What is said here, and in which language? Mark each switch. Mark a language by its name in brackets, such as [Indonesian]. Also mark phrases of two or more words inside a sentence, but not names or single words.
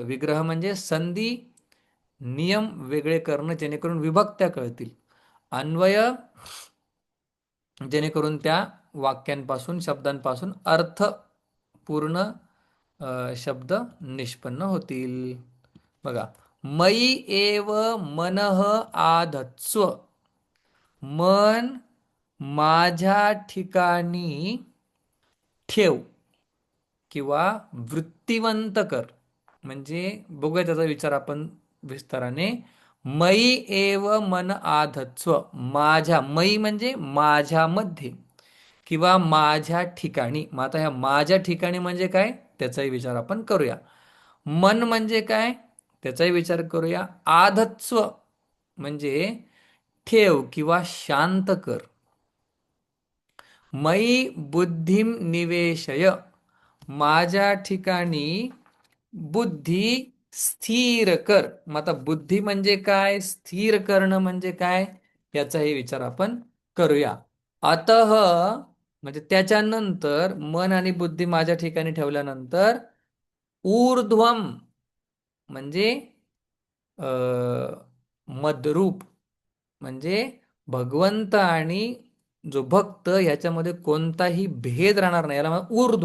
[Marathi] विग्रह म्हणजे संधी नियम वेगळे करणं, जेणेकरून विभक्त्या कळतील. अन्वय जेणेकरून त्या वाक्यांपासून शब्दांपासून अर्थ पूर्ण शब्द निष्पन्न होतील. बघा, [Sanskrit] मयी एव मनः आधत्स्व, [Marathi] मन माझ्या ठिकाणी ठेव किंवा वृत्तिवंत कर. म्हणजे बघूया त्याचा विचार आपण विस्ताराने. [Sanskrit] मयी एव मन आधत्स्व, [Marathi] माझ्या, मयी म्हणजे माझ्यामध्ये किंवा माझ्या ठिकाणी. मग आता ह्या माझ्या ठिकाणी म्हणजे काय, त्याचाही विचार आपण करूया. मन म्हणजे काय, त्याचाही विचार करूया. आधत्स्व म्हणजे ठेव किंवा शांत कर. [Sanskrit] मयी बुद्धिम निवेशय, [Marathi] माझ्या ठिकाणी बुद्धी स्थिर कर. मग आता बुद्धी म्हणजे काय, स्थिर करणं म्हणजे काय, याचाही विचार आपण करूया. अतः म्हणजे त्याच्यानंतर मन आणि बुद्धी माझ्या ठिकाणी ठेवल्यानंतर ऊर्ध्वम म्हणजे मदरूप, म्हणजे भगवंत आणि जो भक्त ह्याच्यामध्ये कोणताही भेद राहणार नाही, याला ऊर्ध्व.